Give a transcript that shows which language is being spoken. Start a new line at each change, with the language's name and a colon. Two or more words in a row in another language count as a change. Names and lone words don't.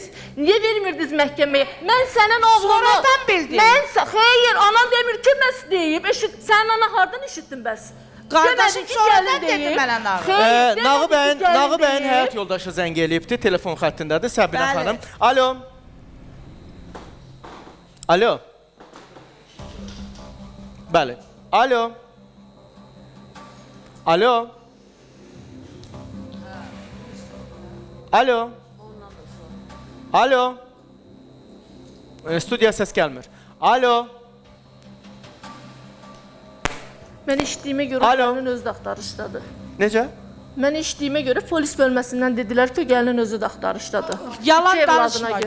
Azerbaijani: Niyə vermirdiniz məhkəməyə? Mən sənin oğlunu... Sonradan bildin. Xeyr, anam demir ki, bəs deyib. Sənin ana hardan eşitdin bəs? Qardaşım Demədin ki, sonradan gəlin dedi deyib. mənə nağı. Xeyr, demədin Nağı ki, gəlin bəyin deyib. həyat yoldaşı zəng eləyibdi, telefon xəttindədir, Səbinə Bəli. xanım. Alo. Alo. Bəli. Alo. Alo. Alo. Alo. Studiya səs gəlmir. Alo. Mən eşitdiyimə görə Alo. gəlinin özü də axtarışdadır. Necə? Mən eşitdiyimə görə polis bölməsindən dedilər ki, gəlinin özü də axtarışdadır. Yalan İki evladına danışma. görə.